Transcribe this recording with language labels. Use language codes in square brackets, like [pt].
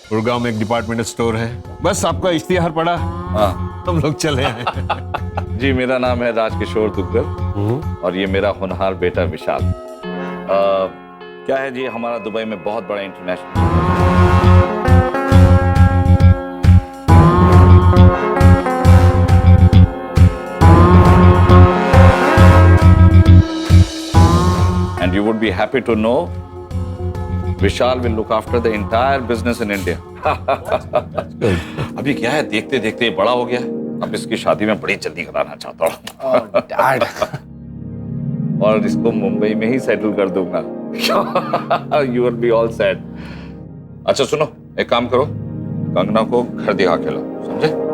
[hi] गुड़गांव में एक departmental store है। बस आपका इश्तिहार पड़ा, हाँ। हम लोग चले आए। जी, मेरा नाम है राजकिशोर दुग्गल और ये मेरा होनहार बेटा विशाल। क्या है जी, हमारा दुबई में बहुत बड़ा international [en] and you would be happy to know Vishal will look after the entire business in India. [hi] अभी क्या है, देखते देखते ये बड़ा हो गया है। अब इसकी शादी में बड़ी जल्दी कराना चाहता हूँ। [en] Dad. [hi] और इसको मुंबई में ही सेटल कर दूंगा। [en] You will be all set. [hi] अच्छा सुनो, एक काम करो, कंगना को घर दिखा के लो, समझे?